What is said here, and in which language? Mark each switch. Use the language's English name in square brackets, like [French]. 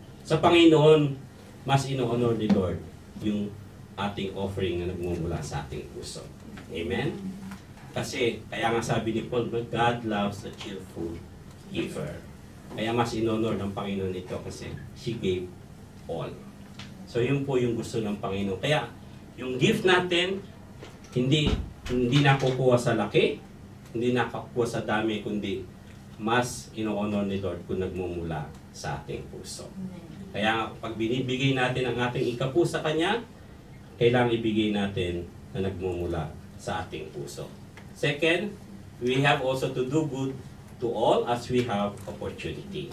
[Filipino] Sa Panginoon, mas ino-honor ni Lord yung ating offering na nagmumula sa ating puso. Amen? Kasi, kaya nga sabi ni Paul, [English] God loves a cheerful giver. [Filipino] Kaya mas in-honor ng Panginoon ito kasi [English] she gave all. [Filipino] So, yun po yung gusto ng Panginoon. Kaya, yung gift natin, hindi nakukuha sa laki, hindi nakukuha sa dami, kundi mas ino-honor ni Lord kung nagmumula sa ating puso. Kaya pag binibigay natin ang ating ikapu sa Kanya, kailangang ibigay natin na nagmumula sa ating puso. [English] Second, we have also to do good to all as we have opportunity.